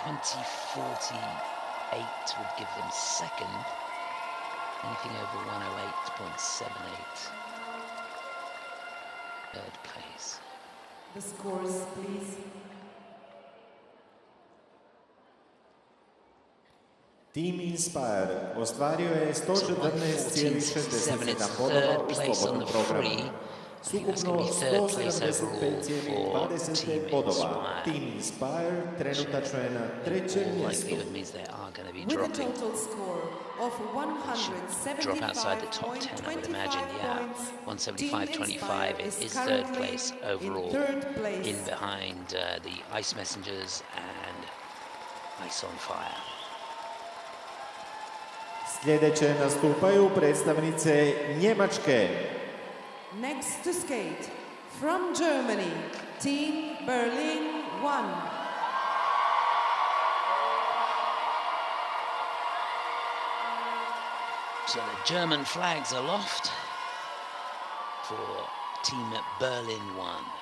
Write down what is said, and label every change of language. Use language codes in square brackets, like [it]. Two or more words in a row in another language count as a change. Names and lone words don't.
[en] 120.48 would give them second. Anything over 108.78. Third place. The scores, please. [hr] Team Inspire ostvario je [en] So [hr] 114,67 [en] it's [hr] bodova [en] third [hr] u [en] place on [hr] slobodnom [en] the [hr] programu. [en] free. I think that's [hr] Ukupno [en] going to be third place overall [hr] 175,20 [en] for Team [hr] bodova. [en] Inspire. [hr] Team Inspire trenutačno je na trećem [en] All [hr] mjestu. [en] likelihood means they are going to be With a dropping. total score of Drop outside the top 10, I would imagine. Yeah, 175.25 is third place overall, in behind the Ice Messengers and Ice on Fire. [hr] Sljedeće nastupaju predstavnice Njemačke. [en] Next to skate, from Germany, Team Berlin 1. So the German flags aloft for Team Berlin 1.